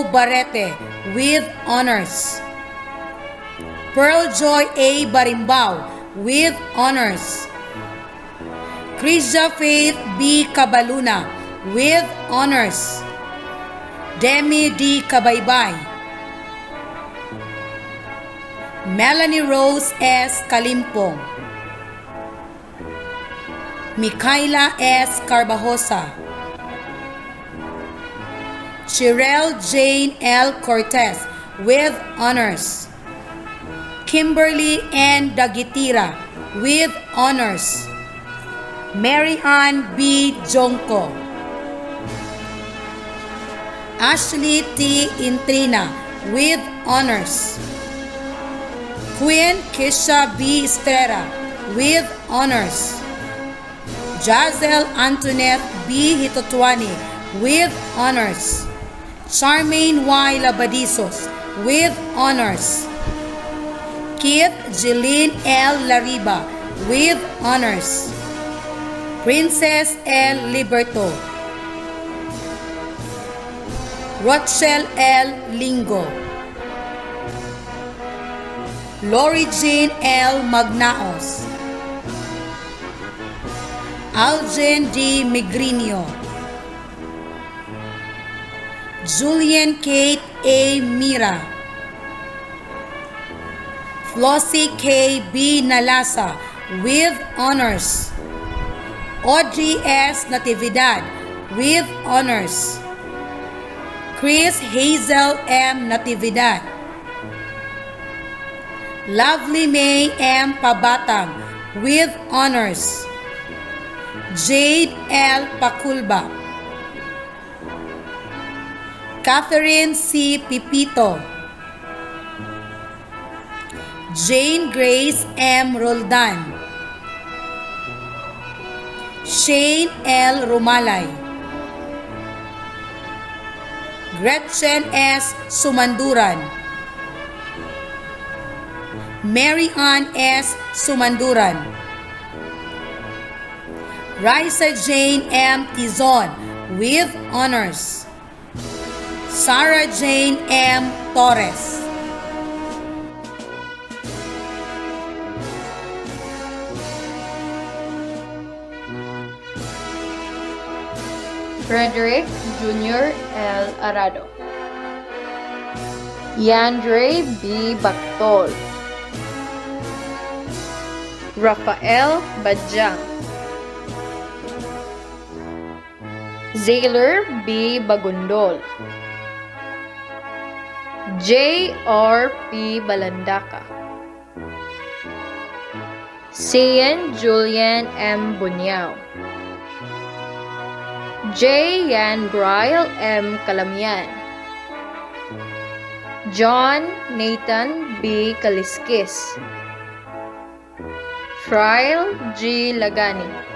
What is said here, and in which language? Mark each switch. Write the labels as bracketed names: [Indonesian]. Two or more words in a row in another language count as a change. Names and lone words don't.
[English] Barrete with honors, Pearl Joy A. Barimbao with honors, Krisha Faith B. Cabaluna with honors. Demi D. Kabaybay. Melanie Rose S. Kalimpong. Mikaela S. Carbajosa. Chirel Jane L. Cortez with honors. Kimberly N. Dagitira with honors. Mary Ann B. Jonko. Ashley T. Intrina with honors. Queen Kisha B. Estrera with honors. Jazel Antoinette B. Hitotuani with honors. Charmaine Y. Labadizos with honors. Kit Jeline L. Lariba with honors. Princess L. Liberto. Rochelle L. Lingo. Lori Jean L. Magnaos. Aljen D. Migrinio. Julian Kate A. Mira. Flossie K. B. Nalasa with honors. Audrey S. Natividad with honors. Chris Hazel M. Natividad. Lovely May M. Pabatang with honors. Jade L. Paculba. Catherine C. Pipito. Jane Grace M. Roldan. Shane L. Rumalay. Gretchen S. Sumanduran. Mary Ann S. Sumanduran. Raisa Jane M. Tizon with honors. Sarah Jane M. Torres. Frederick Jr. L. Arado. Yandre B. Bactol. Rafael Badjang. Zaylor B. Bagundol. J. R. P. Balandaka. Cian Julian M. Bunyao. J. Yan Brian M. Kalamian. John Nathan B. Kaliskis. Frail G. Lagani.